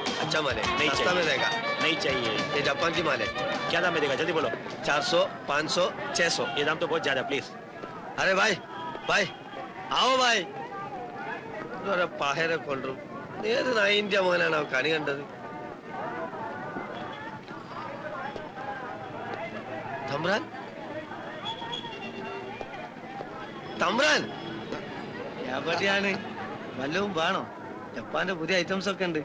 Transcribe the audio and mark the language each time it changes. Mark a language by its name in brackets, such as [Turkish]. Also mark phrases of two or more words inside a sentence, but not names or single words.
[Hindi] अच्छा माल है, नहीं सस्ता में चाहिए। देगा। नहीं चाहिए। ये जापान की माल है। क्या दाम में देगा जल्दी बोलो। 400, 500, 600। ये दाम तो बहुत ज्यादा प्लीज। अरे भाई भाई आओ भाई. अरे [Malayalam] പാഹേരെ കൊണ്ടു ഏത് നായിന്റെ മോനാണ് ആ കണി കണ്ടത്? തമ്പ്രാൻ തമ്പ്രാൻ എവിടെയാണ്? വല്ലതും വേണോ? ജപ്പാന്റെ പുതിയ ഐറ്റംസ് ഒക്കെ ഉണ്ട്.